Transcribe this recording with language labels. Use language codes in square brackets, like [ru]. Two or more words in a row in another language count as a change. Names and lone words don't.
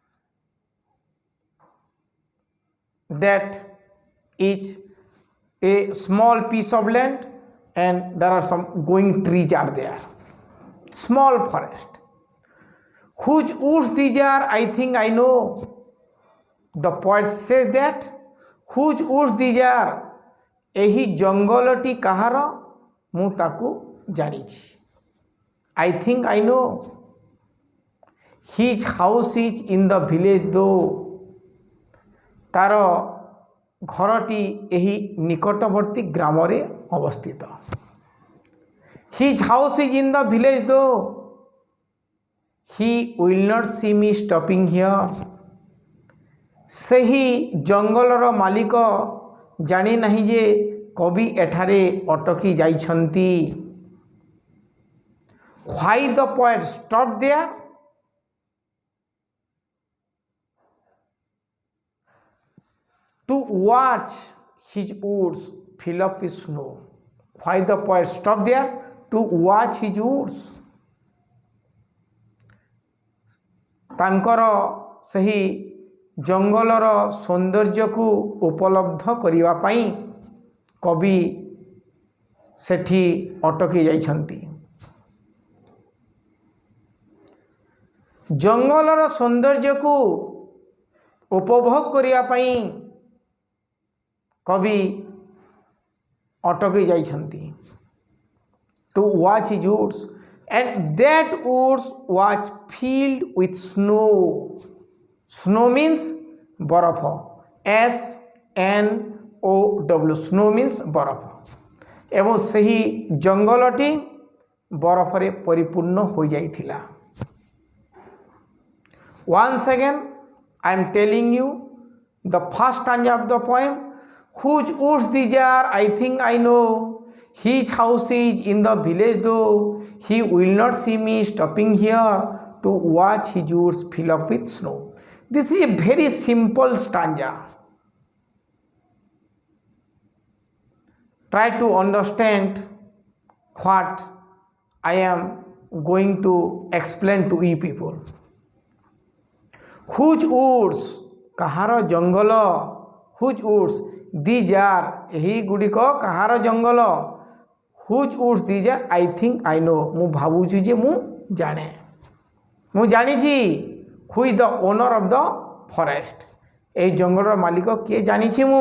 [en] That is a small piece of land and there are some growing trees are there. Small forest. Whose woods these are, I think I know. The poet says that whose woods these are, [or] ଏହି ଜଙ୍ଗଲଟି କାହାର ମୁଁ ତାକୁ ଜାଣିଛି. [en] I think I know. His house is in the village though. [or] ତାର ଘରଟି ଏହି ନିକଟବର୍ତ୍ତୀ ଗ୍ରାମରେ ଅବସ୍ଥିତ. [en] His house is in the village though. He will not see me stopping here. [or] ସେହି ଜଙ୍ଗଲର ମାଲିକ ଜାଣି ନାହିଁ ଯେ କବି ଏଠାରେ ଅଟକି ଯାଇଛନ୍ତି. [en] Why the poet stopped there? To watch his woods fill up with snow. Why the poet stopped there? To watch his woods. [or] ତାଙ୍କର ସେହି ଜଙ୍ଗଲର ସୌନ୍ଦର୍ଯ୍ୟକୁ ଉପଲବ୍ଧ କରିବା ପାଇଁ କବି ସେଠି ଅଟକି ଯାଇଛନ୍ତି. ଜଙ୍ଗଲର ସୌନ୍ଦର୍ଯ୍ୟକୁ ଉପଭୋଗ କରିବା ପାଇଁ କବି ଅଟକି ଯାଇଛନ୍ତି. [en] To watch his woods, and that woods was filled with snow. Snow means ବରଫ. SNOW. Snow means ବରଫ. [or] ଏବଂ ସେହି ଜଙ୍ଗଲଟି ବରଫରେ ପରିପୂର୍ଣ୍ଣ ହୋଇଯାଇଥିଲା. [en] Once again I am telling you the first stanza of the poem. Whose woods these are, I think I know. His house is in the village though. He will not see me stopping here to watch his woods fill up with snow. This is a very simple stanza. Try to understand what I am going to explain to you people. Whose woods? [or] କାହାର ଜଙ୍ଗଲ, [en] whose woods these are, [or] ଏହି ଗୁଡ଼ିକ କାହାର ଜଙ୍ଗଲ, [en] whose woods these are, I think I know, [or] ମୁଁ ଭାବୁଛି ଯେ ମୁଁ ଜାଣେ, ମୁଁ ଜାଣିଛି। [en] who is the owner of the forest, [or] এই ଜଙ୍ଗଲର ମାଲିକ କିଏ ଜାଣିଛି ମୁଁ।